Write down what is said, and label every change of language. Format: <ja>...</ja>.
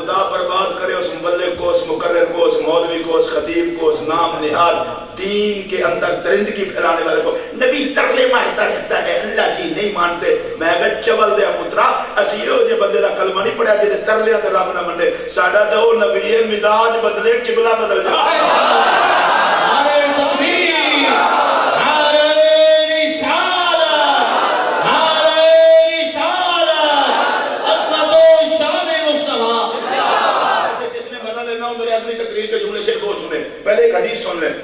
<ur>برباد کرے اس مبلغ کو، اس مقرر کو، اس مولوی کو، اس خطیب کو، اس نام نہاد دین کے اندر درندگی پھیلانے والے کو. نبی ترلے مارتا رہتا ہے اللہ جی نہیں مانتے.</ur> <pa>میں اگر چول دیا پترا اسی ہو جے بندے دا کلمہ نہیں پڑھا جے ترلیاں تے رب نہ مننے. ساڈا تے او نبی ہے مزاج بدلے قبلہ بدل جائے.</pa> <ur>نعرہ تکبیر، نعرہ رسالت، نعرہ رسالت، عظمت و شان مصطفیٰ. میرے اگلی تقریر کے جملے سے وہ سنیں. پہلے ایک حدیث سن لیں.</ur>